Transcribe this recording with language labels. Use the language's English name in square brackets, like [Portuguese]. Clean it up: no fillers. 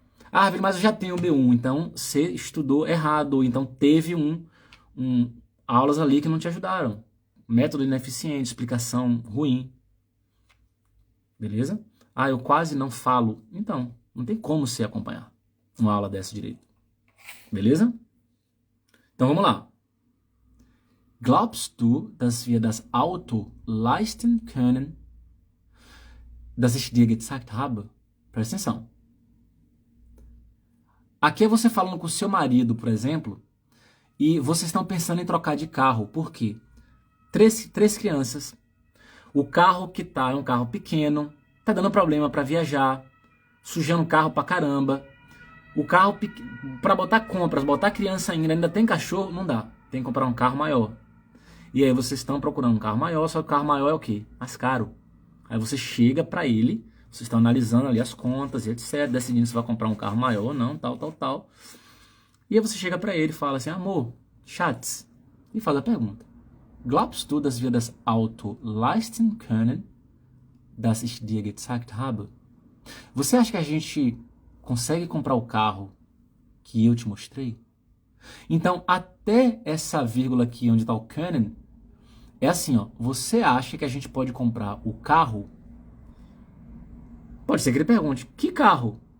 [Portuguese] Ah, mas eu já tenho o B1, então você estudou errado, ou então teve aulas ali que não te ajudaram. Método ineficiente, explicação ruim. Beleza? Ah, eu quase não falo. Então, não tem como você acompanhar uma aula dessa direito. Beleza? Então vamos lá. [German] Glaubst du, dass wir das Auto leisten können, das ich dir gezeigt habe? [Portuguese] Presta atenção. Aqui é você falando com o seu marido, por exemplo, e vocês estão pensando em trocar de carro. Por quê? Três crianças. O carro que tá é um carro pequeno, tá dando problema para viajar, sujando o carro pra caramba. O carro, para botar compras, botar criança ainda tem cachorro, não dá. Tem que comprar um carro maior. E aí vocês estão procurando um carro maior, só que o carro maior é o quê? Mais caro. Aí você chega para ele, vocês estão analisando ali as contas e etc, decidindo se vai comprar um carro maior ou não, tal. E aí você chega para ele e fala assim, amor, Schatz, e faz a pergunta. [German] Glaubst du, dass wir das Auto leisten können, das ich dir gezeigt habe? [Portuguese] Você acha que a gente consegue comprar o carro que eu te mostrei? Então, até essa vírgula aqui onde está o können, é assim, ó. Você acha que a gente pode comprar o carro? Pode ser que ele pergunte, que carro?